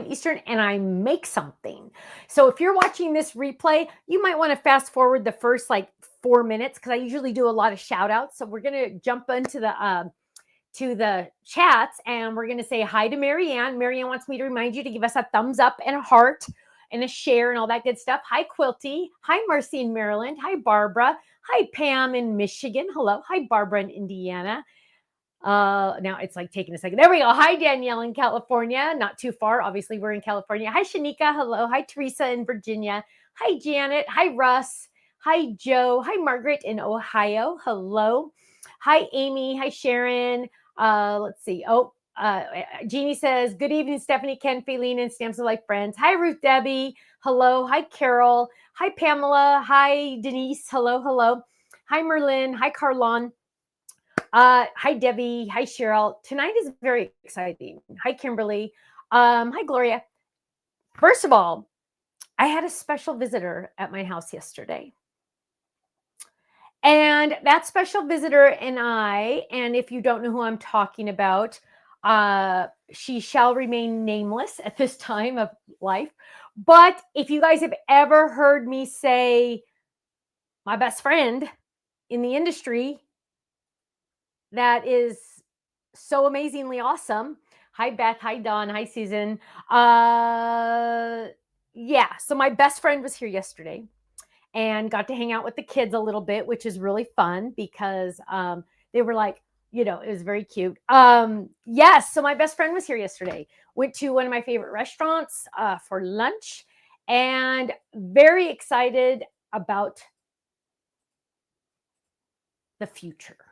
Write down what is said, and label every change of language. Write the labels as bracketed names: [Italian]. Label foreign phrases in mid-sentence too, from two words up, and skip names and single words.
[English] Eastern, and I make something. So if you're watching this replay, you might want to fast forward the first 4 minutes because I usually do a lot of shout outs. So we're going to jump into the chats, and we're going to say hi to Marianne. Marianne wants me to remind you to give us a thumbs up and a heart and a share and all that good stuff. Hi, Quilty. Hi, Marcy in Maryland. Hi, Barbara. Hi, Pam in Michigan. Hello. Hi, Barbara in Indiana. Now it's like taking a second. There we go. Hi, Danielle in California. Not too far. Obviously, we're in California. Hi, Shanika. Hello. Hi, Teresa in Virginia. Hi, Janet. Hi, Russ. Hi, Joe. Hi, Margaret in Ohio. Hello. Hi, Amy. Hi, Sharon. Let's see. Jeannie says, good evening, Stephanie, Ken, Faylene, and Stamps of Life friends. Hi, Ruth Debbie. Hello. Hi, Carol. Hi, Pamela. Hi, Denise. Hello, hello. Hi, Merlin. Hi, Carlon. Hi, Debbie. Hi, Cheryl. Tonight is very exciting. Hi, Kimberly. Hi, Gloria. First of all, I had a special visitor at my house yesterday. And that special visitor and if you don't know who I'm talking about, she shall remain nameless at this time of life. But if you guys have ever heard me say my best friend in the industry, that is so amazingly awesome. Hi, Beth. Hi, Dawn. Hi, Susan. So my best friend was here yesterday and got to hang out with the kids a little bit, which is really fun because they were like, it was very cute. Yes, so my best friend was here yesterday. Went to one of my favorite restaurants for lunch, and very excited about the future.